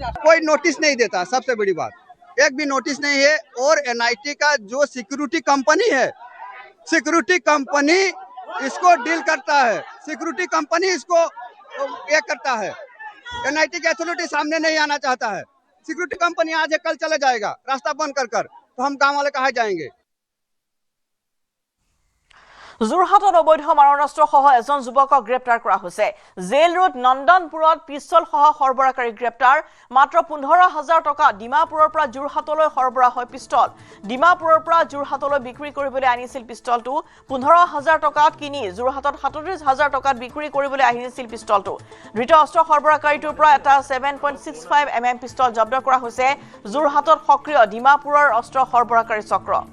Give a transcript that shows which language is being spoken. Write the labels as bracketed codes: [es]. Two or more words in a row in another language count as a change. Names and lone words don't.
[hi] कोई नोटिस नहीं देता सबसे बड़ी बात एक भी नोटिस नहीं है और एनआईटी का जो [en] security company [hi] इसको डील करता है [en] security company [hi] इसको ये करता है एनआईटी की अथॉरिटी सामने नहीं आना चाहता है [en] security company [hi] आज कल चला जाएगा रास्ता बंद कर तो हम गांव वाले कहाँ जाएंगे [as] যোৰহাটত অবৈধ মাৰণাস্ত্ৰসহ এজন যুৱকক গ্ৰেপ্তাৰ কৰা হৈছে জেল ৰোড নন্দনপুৰত পিস্তলসহ সৰবৰাহকাৰী গ্ৰেপ্তাৰ মাত্ৰ 15,000 টকা ডিমাপুৰৰ পৰা যোৰহাটলৈ সৰবৰাহ হয় পিস্তল ডিমাপুৰৰ পৰা যোৰহাটলৈ বিক্ৰী কৰিবলৈ আনিছিল পিস্তলটো 15,000 টকাত কিনি যোৰহাটত 37,000 টকাত বিক্ৰী কৰিবলৈ আহিছিল পিস্তলটো ধৃত অস্ত্ৰ সৰবৰাহকাৰীটোৰ পৰা এটা 7.65 mm পিস্তল জব্দ কৰা হৈছে যোৰহাটত সক্ৰিয় ডিমাপুৰৰ অস্ত্ৰ সৰবৰাহকাৰী চক্ৰ